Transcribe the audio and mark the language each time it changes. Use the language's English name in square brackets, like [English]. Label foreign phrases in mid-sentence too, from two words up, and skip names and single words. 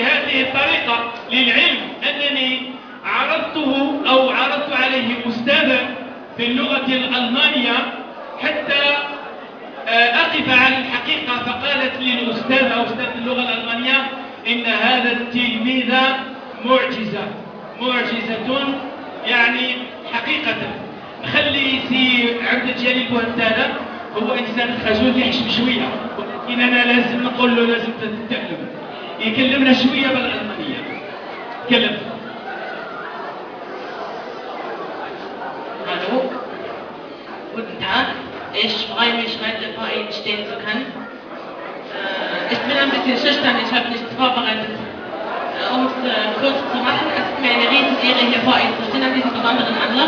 [Arabic] بهذه الطريقة للعلم أنني عرضت عليه أستاذا في اللغة الألمانية حتى أقف على الحقيقة، فقالت لي الأستاذة أستاذ اللغة الألمانية إن هذا التلميذ معجزة يعني حقيقة. خلي سي عبد الجليل بوهنتالا هو إنسان خجول يحشم شوية، ولكن أنا لازم نقول له لازم تتكلم، يكلمنا شوية بالألمانية. كلم. [German] Hallo, guten Tag. Ich freue mich, heute vor Ihnen stehen zu können. Ich bin ein bisschen schüchtern, ich habe nichts vorbereitet. Um es kurz zu machen, es ist mir eine Riesenehre, hier vor Ihnen zu stehen an diesem besonderen Anlass.